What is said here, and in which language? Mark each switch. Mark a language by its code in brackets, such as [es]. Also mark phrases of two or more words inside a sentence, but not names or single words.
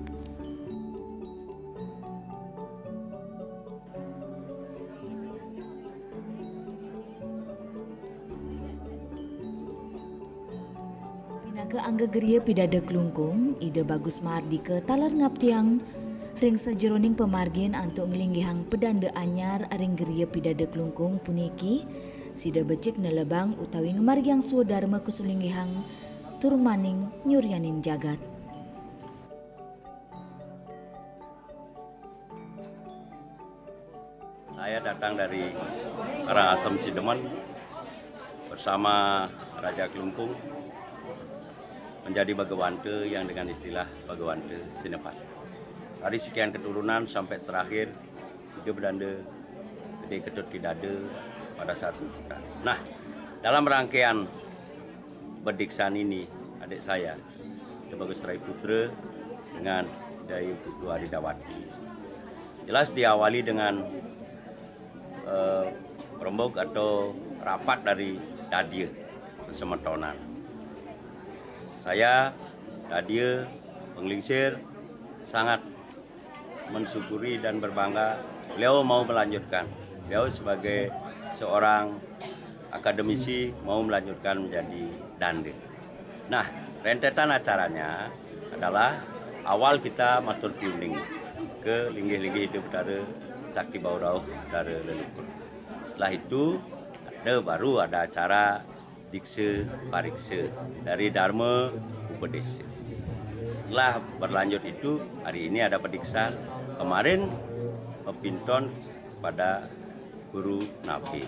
[ban] Ke angga geria pidada kelungkung, Ida Bagus Mardika talar ngaptiang, ring sejeroning pemargin antuk ngelinggihang pedanda anyar ring geria pidada kelungkung puniki, sida becik nelebang utawi ngemargiang suadarma kesulinggihang, turmaning nyuryanin jagat. [id] Saya datang dari Karangasem Sidemen bersama Raja Kelungkung menjadi Bagawante yang dengan istilah Bagawante Sinepat. Dari sekian keturunan sampai terakhir Ida Pedanda Gede Ketut Pidada pada saat itu. Nah, dalam rangkaian bediksan ini adik saya Ida Bagus Rai Putra dengan Ida Ayu Putu Ari Dawati. Jelas diawali dengan rembuk atau rapat dari Dadia Semetonan. Saya, Dadia, Penglingsir sangat mensyukuri dan berbangga beliau mau melanjutkan. Beliau sebagai seorang akademisi mau melanjutkan menjadi dande. Nah, rentetan acaranya adalah awal kita [ban] matur piuning [id] ke linggih-linggih hidup Dara Sakti Baurau Dara Leluhur. Setelah itu baru ada acara dikse parikse dari Dharma Upadesha. Setelah berlanjut itu, hari ini ada pediksan. Kemarin mepinton pada guru nabi.